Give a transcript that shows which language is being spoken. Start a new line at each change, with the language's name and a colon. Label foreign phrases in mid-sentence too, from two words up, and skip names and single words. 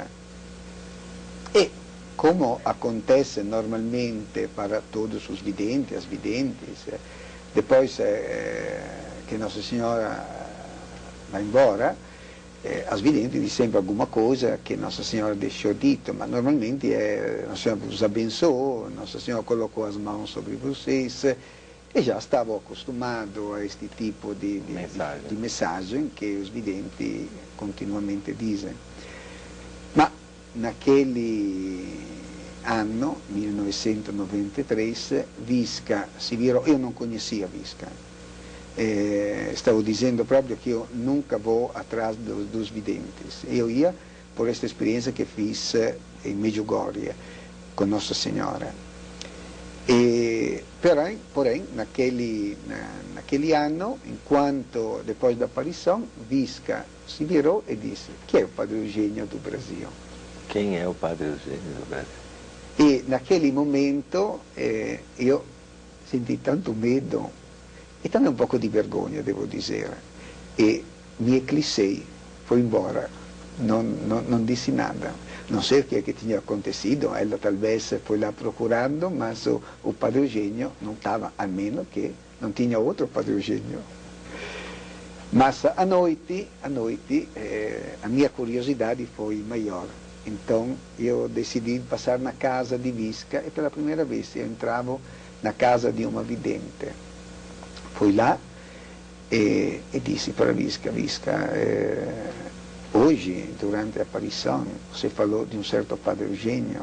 Portuguese: E como acontece normalmente para todos os videntes, as videntes, depois que Nossa Senhora vai embora, as videntes dizem sempre alguma coisa que Nossa Senhora deixou dito, mas normalmente Nossa Senhora vos abençoou, Nossa Senhora colocou as mãos sobre vocês, e já estava acostumado a este tipo de mensagem que os videntes continuamente dizem. Ma naquele anno, 1993, Visca
Italian: si virò, io non
Portuguese: conhecia Visca, stavo dizendo
Italian: proprio che io
Portuguese: nunca vou atrás dos videntes, eu ia por esta experiência que fiz em Medjugorje com Nossa Senhora. Porém, naquele anno, enquanto depois da aparição,
Italian: Visca si virò e disse: "Chi è o Padre Eugênio do Brasil?"
Portuguese: Quem é o Padre Eugênio do Brasil? E naquele momento
Italian: io senti tanto
Portuguese: medo e também um pouco
Italian: di vergogna, devo dire, e mi eclissei,
Portuguese: fui embora,
Italian: non dissi
Portuguese: nada.
Italian: Non sei
Portuguese: o che tinha acontecido, ela talvez foi lá procurando, mas o Padre Eugênio não estava,
Italian: a meno che non
Portuguese: tinha outro Padre Eugênio. Mas a noite a minha curiosidade foi maior. Então eu decidi passar na casa de Visca e pela primeira vez eu entrava na casa de uma vidente. Fui lá e disse para Visca: hoje, durante a aparição, você falou de um certo Padre Eugênio.